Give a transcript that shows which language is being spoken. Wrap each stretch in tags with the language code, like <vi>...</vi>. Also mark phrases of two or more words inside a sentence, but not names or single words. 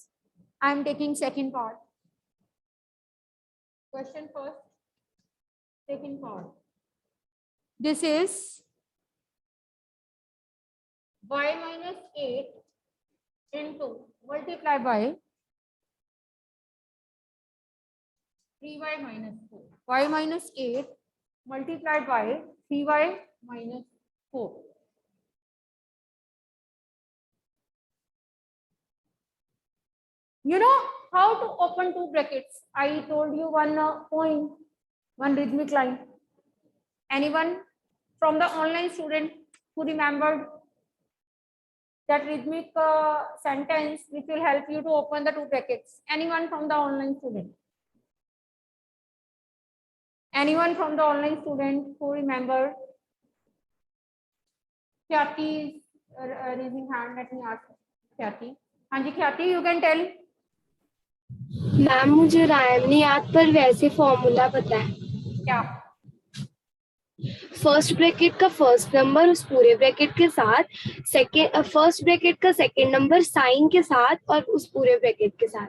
<en>I am taking second part. Question first, second part. This is y minus 8 into multiply by 3y minus 4. Y minus 8 multiplied by 3y minus 4. You know how to open two brackets. I told you one point, one rhythmic line. Anyone from the online student who remembered that rhythmic sentence which will help you to open the two brackets? Anyone from the online student? Anyone from the online student who remembered? Khyati is raising hand. Let me ask Khyati. Hanji Khyati, you can tell.</en> <hi>मैम मुझे राइम नहीं याद पर वैसे फॉर्मूला पता है. क्या?</hi> <en>first bracket</en> <hi>का</hi> <en>first number</en> <hi>उस पूरे ब्रैकेट के साथ,</hi> <en>second first bracket</en> <hi>का</hi> <en>second number sign</en> <hi>के साथ और उस पूरे ब्रैकेट के साथ.</hi>